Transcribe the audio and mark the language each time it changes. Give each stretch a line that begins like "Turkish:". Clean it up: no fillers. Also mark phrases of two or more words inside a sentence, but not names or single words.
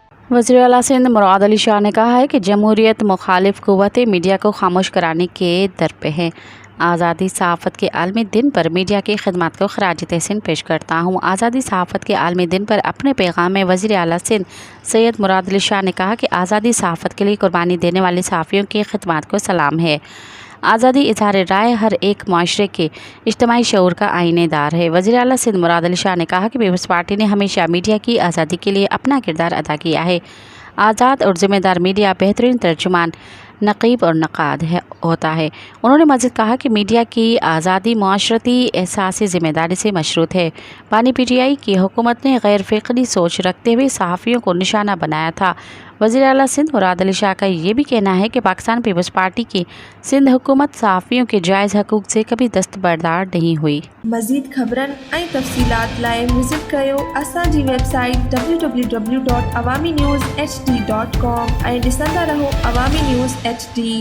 Urdu: وزیر اعلیٰ سندھ مراد علی شاہ نے کہا ہے کہ جمہوریت مخالف قوتیں میڈیا کو خاموش کرانے کے در پے ہیں. آزادی صحافت کے عالمی دن پر میڈیا کی خدمت کو خراج تحسین پیش کرتا ہوں. آزادی صحافت کے عالمی دن پر اپنے پیغام میں وزیر اعلیٰ سندھ سید مراد علی شاہ نے کہا کہ آزادی صحافت کے لیے قربانی دینے والے صحافیوں کی خدمت کو سلام ہے. آزادی اظہار رائے ہر ایک معاشرے کے اجتماعی شعور کا آئینہ دار ہے. وزیر اعلیٰ سندھ مراد علی شاہ نے کہا کہ پیپلز پارٹی نے ہمیشہ میڈیا کی آزادی کے لیے اپنا کردار ادا کیا ہے. آزاد اور ذمہ دار میڈیا بہترین ترجمان نقیب اور نقاد ہوتا ہے. انہوں نے مزید کہا کہ میڈیا کی آزادی معاشرتی احساس ذمہ داری سے مشروط ہے. بانی PTI کی حکومت نے غیر فکری سوچ رکھتے ہوئے صحافیوں کو نشانہ بنایا تھا. وزیر اعلیٰ سندھ مراد علی شاہ کا یہ بھی کہنا ہے کہ پاکستان پیپلز پارٹی کی سندھ حکومت صحافیوں کے جائز حقوق سے کبھی دستبردار نہیں ہوئی.
Sindhi: मज़ीद ख़बरन ऐं तफ़सीलात लाइ विज़िट कयो असांजी वेबसाइट www.awamiNewsHD.com ऐं ॾिसंदा रहो अवामी न्यूज़ HD।